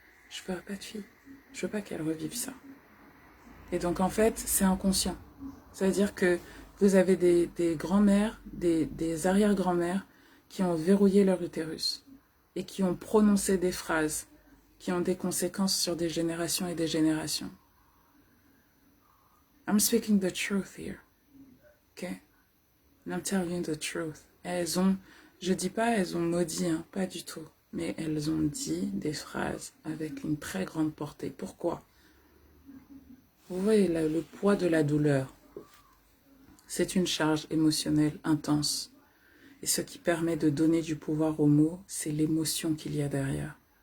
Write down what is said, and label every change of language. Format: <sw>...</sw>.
<fr>Je ne ferai pas de fille, je ne veux pas qu'elle revive ça. Et donc en fait, c'est inconscient. C'est-à-dire que vous avez des grands-mères, des arrière-grands-mères qui ont verrouillé leur utérus et qui ont prononcé des phrases qui ont des conséquences sur des générations et des générations.</fr> <en>I'm speaking the truth here. Okay? And I'm telling you the truth.</en> <fr>Elles ont, je dis pas elles ont maudit, hein, pas du tout. Mais elles ont dit des phrases avec une très grande portée. Pourquoi? Vous voyez là, le poids de la douleur. C'est une charge émotionnelle intense. Et ce qui permet de donner du pouvoir aux mots, c'est l'émotion qu'il y a derrière.</fr>